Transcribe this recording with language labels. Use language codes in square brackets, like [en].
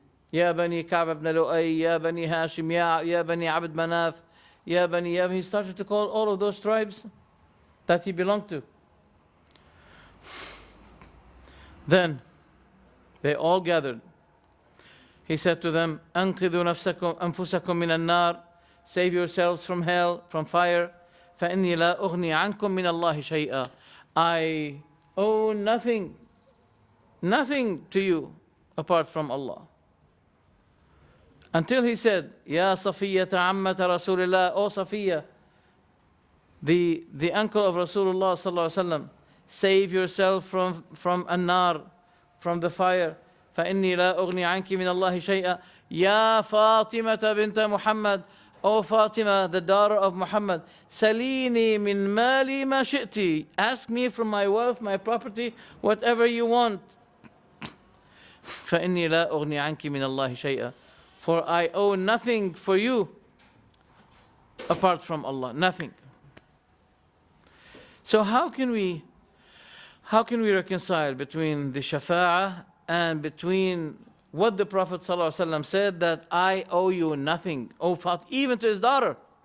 [en] Ya Bani Ka'b ibn Lu'ay, Ya Bani Hashim, Ya Bani Abd Manaf, Ya Bani, he started to call all of those tribes that he belonged to. Then they all gathered. He said to them, [ar] أنقذوا أنفسكم من النار, [en] save yourselves from hell, from fire. [ar] فإني لا أغني عنكم من الله شيئا. [en] I owe nothing to you apart from Allah. Until he said, [ar] Ya Safiyyata Ammata Rasulillah, [en] O Safiya, the uncle of Rasulullah sallallahu alaihi wasallam, save yourself from an-nar, from the fire. [ar] فإني لا أغني عنك من الله شيئا. [en] Ya Fatimata binta Muhammad, O Fatima, the daughter of Muhammad, [ar] Salini min mali ma shi'ti. [en] Ask me from my wealth, my property, whatever you want. [ar] فإني لا أغني عنك من الله شيئا. [en] For I owe nothing for you apart from Allah, nothing. So how can we reconcile between the shafa'ah and between what the Prophet ﷺ said, that I owe you nothing, O Fatima, even to his daughter?